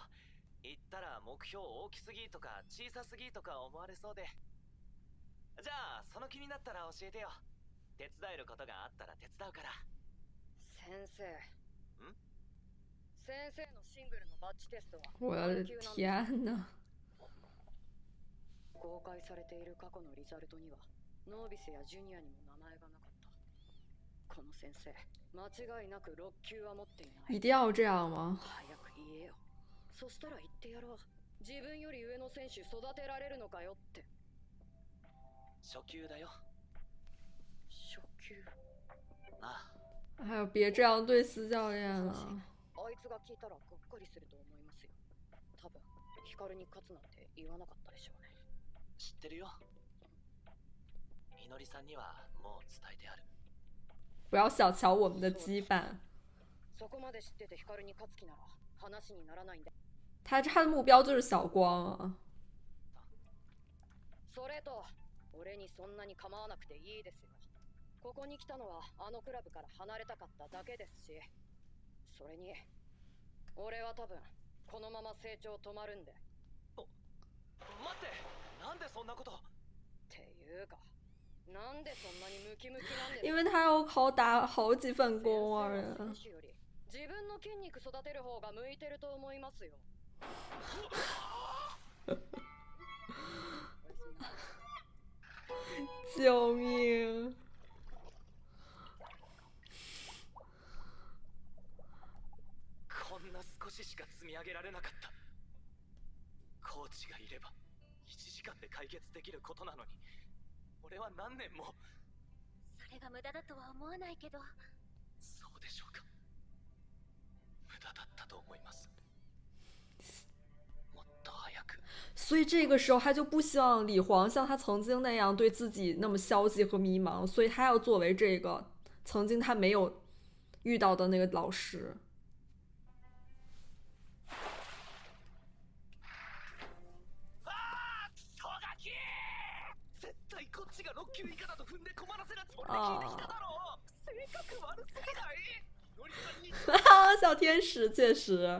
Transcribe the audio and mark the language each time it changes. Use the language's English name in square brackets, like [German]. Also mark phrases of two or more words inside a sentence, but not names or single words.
[Japanese] 言ったら目標大きすぎとか小さすぎとか思われそうで。じゃあその気になったら教えてよ。手伝えることがあったら手伝うから。先生。ん？先生のシングルのバッジテストは [Chinese] 我的天呐。 [Japanese] 公開されている過去のリザルトにはノービスやジュニアにも名前がなかった。この先生、間違いなく6級は持っていない。 [Chinese] 一定要这样吗？ [Japanese] 早く言えよ。そしたら言ってやろう。自分より上の選手育てられるのかよって。初級だよ。初級。あ [Chinese] 哎呦，别这样对司教练了。 [Japanese] あいつが聞いたらがっかりすると思いますよ。多分ヒカルに勝つなんて言わなかったでしょうね。知ってるよ。みのりさんにはもう伝えてある。 [Chinese] 不要小瞧我们的羁绊。 [Japanese] そこまで知っててヒカルに勝つ気なら話にならないんで。 [Chinese] 他的目标就是小光啊。 [Japanese] それと俺にそんなに構わなくていいですよ。ここに来たのはあのクラブから離れたかっただけですし、それに俺は多分このまま成長止まるんで。待って、なんでそんなこと？っていうか、なんでそんなにムキムキなんですか？ [Chinese] 因为他要打好几份工啊。 [Japanese] 選手より自分の筋肉育てる方が向いてると思いますよ。 [Chinese] 救命！ [Japanese] こんな少ししか積み上げられなかった。コーチがいれば1時間で解決できることなのに、俺は何年も。それが無駄だとは思わないけど。そうでしょうか。無駄だったと思います。もっと早く。 [Chinese] 所以这个时候他就不希望李黄像他曾经那样对自己那么消极和迷茫，所以他要作为这个曾经他没有遇到的那个老师。 [Japanese] 絶対こっちが6級以下だと踏んで困らせるつもりで聞いてきただろう。性格悪すぎない？のりさんに [Chinese] 小天使确实。